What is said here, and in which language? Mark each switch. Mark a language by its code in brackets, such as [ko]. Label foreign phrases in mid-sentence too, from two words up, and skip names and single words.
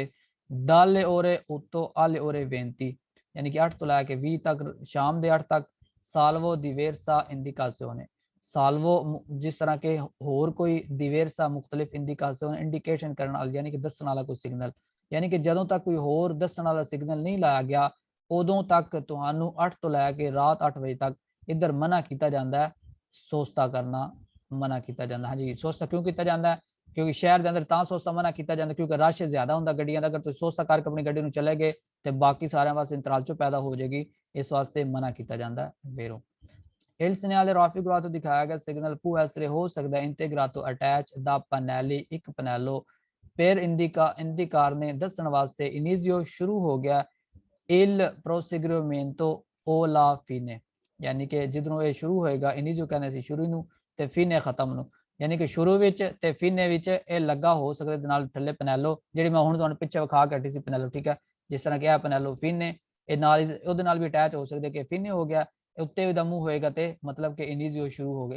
[it] dalle ore otto alle ore [pa] ਬੇਨਤੀ, ਯਾਨੀ ਕਿ 8 ਤੋਂ ਲੈ ਕੇ 20 ਤੱਕ ਸ਼ਾਮ ਦੇ 8 ਤੱਕ [it] salvo diversa indicazione, [pa] ਸਾਲਵੋ ਜਿਸ ਤਰ੍ਹਾਂ ਕਿ ਹੋਰ ਕੋਈ ਦਿਵੇਰਸਾ ਮੁਖਤਲਿਫ ਇੰਡੀਕਾਸਿਓਨ ਇੰਡੀਕੇਸ਼ਨ ਕਰਨ ਵਾਲਾ, ਯਾਨੀ ਕਿ ਦੱਸਣ ਵਾਲਾ ਕੋਈ ਸਿਗਨਲ, ਯਾਨੀ ਕਿ ਜਦੋਂ ਤੱਕ ਕੋਈ ਹੋਰ ਦੱਸਣ ਵਾਲਾ ਸਿਗਨਲ ਨਹੀਂ ਲਾਇਆ ਗਿਆ ਉਦੋਂ ਤੱਕ ਤੁਹਾਨੂੰ 8 ਤੋਂ ਲੈ ਕੇ ਰਾਤ 8 ਵਜੇ ਤੱਕ ਇੱਧਰ ਮਨਾ ਕੀਤਾ ਜਾਂਦਾ ਹੈ ਸੋਸਤਾ ਕਰਨਾ ਮਨਾ ਕੀਤਾ ਜਾਂਦਾ। ਹਾਂਜੀ, ਸੋਸਤਾ ਕਿਉਂ ਕੀਤਾ ਜਾਂਦਾ ਹੈ? ਕਿਉਂਕਿ ਸ਼ਹਿਰ ਦੇ ਅੰਦਰ ਤਾਂ ਸੋਸਤਾ ਮਨਾ ਕੀਤਾ ਜਾਂਦਾ ਕਿਉਂਕਿ ਰਸ਼ ਜ਼ਿਆਦਾ ਹੁੰਦਾ ਗੱਡੀਆਂ ਦਾ। ਅਗਰ ਤੁਸੀਂ ਸੋਸਤਾ ਕਰਕੇ ਆਪਣੀ ਗੱਡੀ ਨੂੰ ਚਲੇ ਗਏ ਤੇ ਬਾਕੀ ਸਾਰਿਆਂ ਵਾਸਤੇ ਇੰਤਰਾਲ ਪੈਦਾ ਹੋ ਜਾਏਗੀ, ਇਸ ਵਾਸਤੇ ਮਨਾ ਕੀਤਾ ਜਾਂਦਾ ਵੇਰੋ। [it] il segnale [pa] ਰਾਫੀ ਗੁਰਾ ਤੋਂ ਦਿਖਾਇਆ ਗਿਆ ਸਿਗਨਲ [it] può essere [pa] ਹੋ ਸਕਦਾ [it] integrato attach da pannelli [pa] ਇੱਕ ਪਨੈਲੋ per ਇੰਡੀਕਾਰ ਨੇ ਦੱਸਣ ਵਾਸਤੇ ਇਨੀਜ਼ੀਓ ਸ਼ੁਰੂ ਹੋ ਗਿਆ [it] il proseguimento o la fine, [pa] ਯਾਨੀ ਕਿ ਜਿੱਧਰੋਂ ਇਹ ਸ਼ੁਰੂ ਹੋਏਗਾ ਇਨੀਜ਼ੀਓ ਕਹਿੰਦੇ ਸੀ ਸ਼ੁਰੂ ਨੂੰ ਤੇ ਫੀਨੇ ਖਤਮ ਨੂੰ, ਯਾਨੀ ਕਿ ਸ਼ੁਰੂ ਵਿੱਚ ਤੇ ਫੀਨੇ ਵਿੱਚ ਇਹ ਲੱਗਾ ਹੋ ਸਕਦਾ ਦੇ ਨਾਲ ਥੱਲੇ ਪਨੈਲੋ ਜਿਹੜੀ ਮੈਂ ਹੁਣ ਤੁਹਾਨੂੰ ਪਿੱਛੇ ਵਿਖਾ ਕੇ ਹਟੀ ਸੀ ਪਨੈਲੋ, ਠੀਕ ਹੈ। ਜਿਸ ਤਰ੍ਹਾਂ ਕਿ ਇਹ ਪਨੈਲੋ ਫੀਨੇ ਇਹ ਨਾਲ ਉਹਦੇ ਨਾਲ ਵੀ ਅਟੈਚ ਹੋ ਸਕਦੇ ਕਿ ਫੀਨੇ ਹੋ ਗਿਆ ਉੱਤੇ ਉਹਦਾ ਮੂੰਹ ਹੋਏਗਾ ਤੇ ਮਤਲਬ ਕਿ ਇਨੀਜ਼ੀਓ ਸ਼ੁਰੂ ਹੋ ਗਿਆ।